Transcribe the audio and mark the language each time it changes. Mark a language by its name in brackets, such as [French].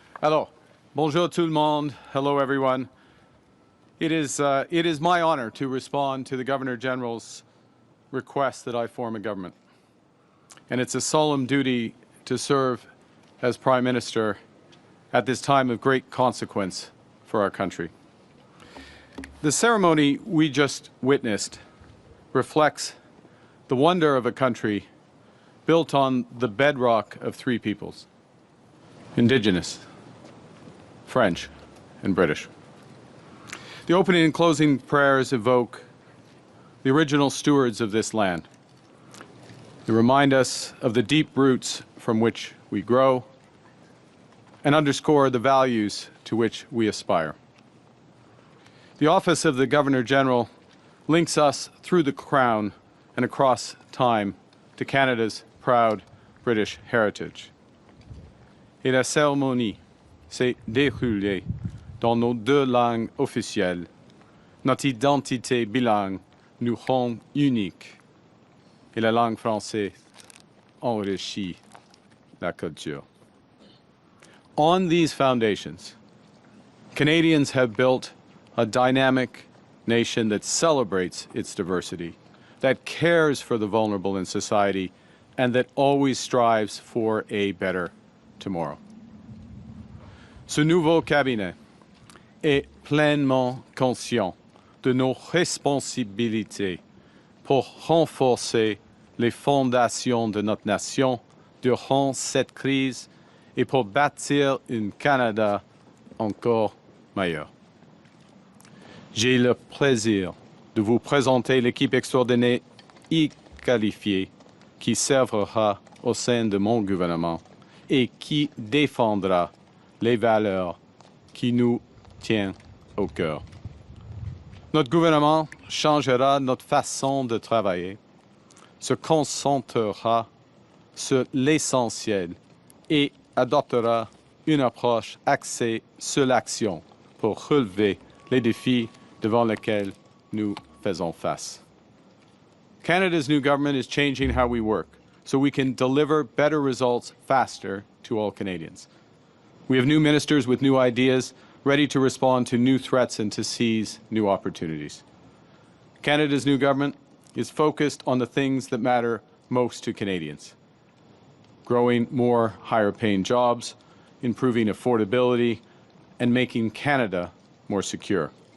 [French] Alors, bonjour tout le monde. [English] Hello, everyone. It is my honor to respond to the Governor General's request that I form a government. And it's a solemn duty to serve as Prime Minister at this time of great consequence for our country. The ceremony we just witnessed reflects the wonder of a country built on the bedrock of three peoples: Indigenous, French, and British. The opening and closing prayers evoke the original stewards of this land. They remind us of the deep roots from which we grow and underscore the values to which we aspire. The office of the Governor-General links us through the Crown and across time to Canada's proud British heritage. [French] Et la cérémonie s'est déroulée dans nos deux langues officielles. Notre identité bilingue nous rend uniques et la langue française enrichit la culture. [English] On these foundations, Canadians have built a dynamic nation that celebrates its diversity, that cares for the vulnerable in society, and that always strives for a better tomorrow. [French] Ce nouveau cabinet est pleinement conscient de nos responsabilités pour renforcer les fondations de notre nation durant cette crise et pour bâtir un Canada encore meilleur. J'ai le plaisir de vous présenter l'équipe extraordinaire et qualifiée qui servera au sein de mon gouvernement et qui défendra les valeurs qui nous tiennent au cœur. Notre gouvernement changera notre façon de travailler, se concentrera sur l'essentiel et adoptera une approche axée sur l'action pour relever les défis devant lesquels nous faisons face. [English] Canada's new government is changing how we work so we can deliver better results faster to all Canadians. We have new ministers with new ideas, ready to respond to new threats and to seize new opportunities. Canada's new government is focused on the things that matter most to Canadians: growing more higher-paying jobs, improving affordability, and making Canada more secure.